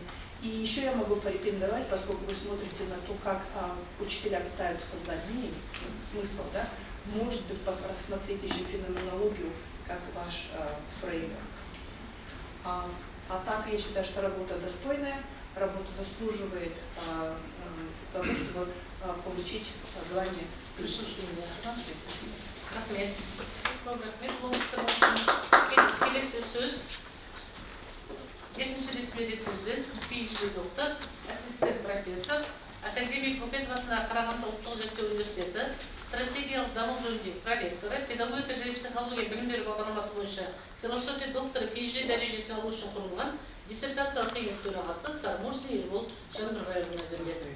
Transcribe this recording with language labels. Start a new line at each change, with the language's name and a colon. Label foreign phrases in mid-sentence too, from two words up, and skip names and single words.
Russian: И еще я могу порекомендовать, поскольку вы смотрите на то, как учителя пытаются создать смысл, да, может быть, рассмотреть еще феноменологию как ваш фреймворк. А так я считаю, что работа достойная, работа заслуживает того, чтобы получить звание присуждения. Спасибо.
Kazakh: Рахмет. Келесі сөз. Екінші ресми рецензент, PhD доктор, ассистент профессор, академик Мұхетов атындағы Қарағанды ұлттық зерттеу университеті, стратегиялық даму жөніндегі проректоры, педагогика және психология білім беру бағдарламасы бойынша философия докторы PhD дәрежесін алу үшін құрылған диссертациялық кеңес төрағасы Сармурзин Ербол Жанбырбайұлына беріледі.